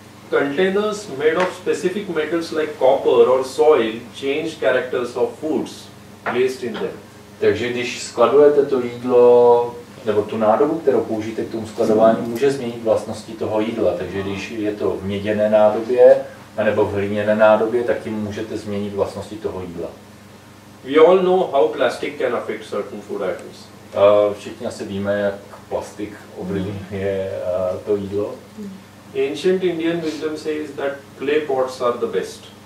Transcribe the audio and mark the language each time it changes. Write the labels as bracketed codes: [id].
[en] Containers made of specific metals like copper or soil change characters of foods placed in them. [cs] Takže když skladujete to jídlo, nebo tu nádobu, kterou použijete k tomu skladování, může změnit vlastnosti toho jídla. Takže když je to v měděné nádobě, nebo v hliněné nádobě, tak tím můžete změnit vlastnosti toho jídla. [en] We all know how plastic can affect certain food items. [cs] Všichni asi víme, jak plastik ovlivňuje to jídlo. [en] Ancient Indian wisdom says that clay pots are the best.